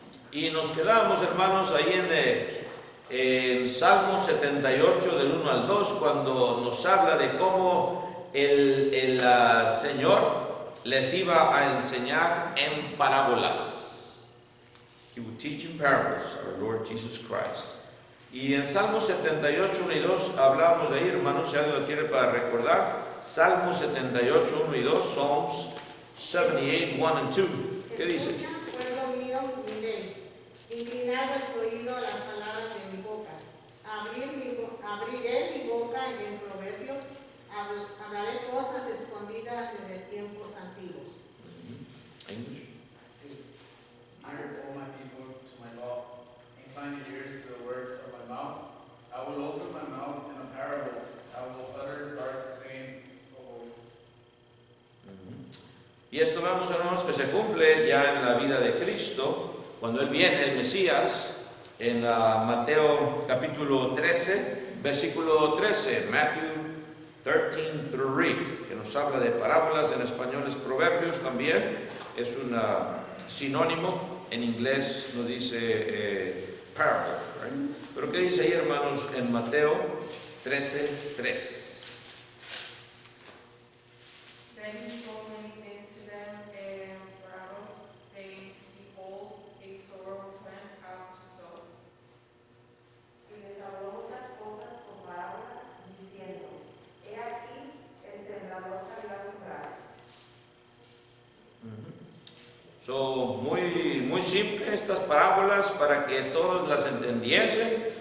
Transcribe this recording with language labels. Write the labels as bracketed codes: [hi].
[es] Y nos quedamos, hermanos, ahí en Salmo 78 del 1 al 2, cuando nos habla de cómo el Señor les iba a enseñar en parábolas. [en] He would teach in parables, our Lord Jesus Christ. [es] Y en Salmo 78, 1 y 2 hablábamos de ahí, hermanos, si alguien lo tiene para recordar. Salmo 78, 1 y 2, [en] Psalms 78, 1 and 2. [es] ¿Qué dice? Pueblo mío, mi ley, inclinado el oído a las palabras de mi boca. Abriré mi boca en proverbios, hablaré cosas escondidas desde tiempos antiguos. [en] English. Hear, O my people, to my law. Incline your ears to the words of my mouth. I will open my mouth in a parable. I will utter dark sayings of old. [es] Y esto vemos, hermanos, que se cumple ya en la vida de Cristo, cuando Él viene, el Mesías, en Mateo capítulo 13, versículo 13, Matthew 13:3, que nos habla de parábolas. En español es proverbios también, es un sinónimo. En inglés nos dice parable, [en] right? [es] Pero ¿qué dice ahí, hermanos, en Mateo 13:3? [en] Then he spoke many things to them in parables, saying, Behold, a sower went out to sow. [es] Y les habló muchas cosas por parábolas, diciendo: He aquí, el sembrador salió a sembrar. Muy simple estas parábolas para que todos las entendiesen.